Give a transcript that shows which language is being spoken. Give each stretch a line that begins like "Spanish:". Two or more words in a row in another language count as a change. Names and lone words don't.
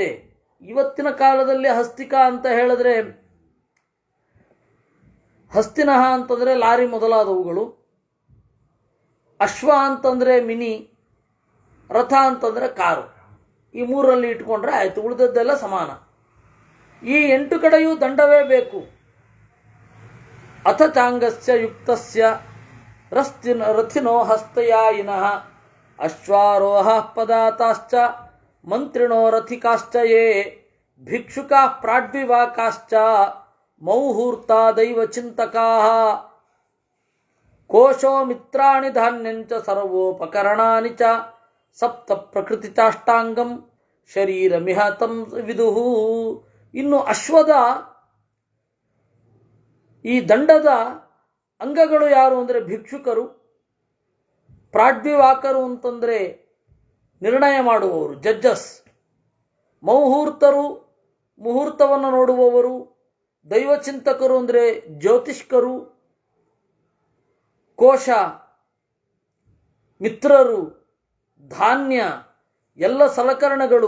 Kannada: ಇವತ್ತಿನ ಕಾಲದಲ್ಲಿ ಹಸ್ತಿಕ ಅಂತ ಹೇಳಿದ್ರೆ, ಹಸ್ತಿನಃ ಅಂತಂದರೆ ಲಾರಿ ಮೊದಲಾದವುಗಳು, ಅಶ್ವ ಅಂತಂದರೆ ಮಿನಿ, ರಥ ಅಂತಂದರೆ ಕಾರು. ಈ 3ರಲ್ಲಿ ಇಟ್ಕೊಂಡ್ರೆ ಆಯಿತು, ಉಳಿದದ್ದೆಲ್ಲ ಸಮಾನ. ಈ 8 ಕಡೆಯೂ ದಂಡವೇ ಬೇಕು.
Sanskrit: ಅಥ ಚಾಂಗಸ್ಯ ಯುಕ್ತಸ್ಯ ರಥಿನೋ ಹಸ್ತಯಾಯಿನಃ ಅಶ್ವಾರೋಹ ಪದಾತಾಶ್ಚ ಮಂತ್ರಿಣೋ ರಥಿಕಾಶ್ಚ ಯೇ ಭಿಕ್ಷುಕಾ ಪ್ರಾಡ್ವಿವಾಕಾಶ್ಚ ಮೌಹೂರ್ತಾ ದೈವ ಚಿಂತಕಾಃ ಕೋಶೋ ಮಿತ್ರಾಣಿ ಧಾನ್ಯಂಚ ಸರ್ವೋಪಕರಣಾನಿ ಚ ಸಪ್ತ ಪ್ರಕೃತಿ ಚಾಷ್ಟಾಂಗಂ ಶರೀರಮಿಹ ತಂ ವಿದುಹು.
Kannada: ಇನ್ನು ಅಶ್ವದ ಈ ದಂಡದ ಅಂಗಗಳು ಯಾರು ಅಂದರೆ ಭಿಕ್ಷುಕರು, ಪ್ರಾಡ್ವಿವಾಕರು ಅಂತಂದರೆ ನಿರ್ಣಯ ಮಾಡುವವರು, ಜಡ್ಜಸ್, ಮೌಹೂರ್ತರು ಮುಹೂರ್ತವನ್ನು ನೋಡುವವರು, ದೈವಚಿಂತಕರು ಅಂದರೆ ಜ್ಯೋತಿಷ್ಕರು, ಕೋಶ ಮಿತ್ರರು, ಧಾನ್ಯ ಎಲ್ಲ ಸಲಕರಣೆಗಳು.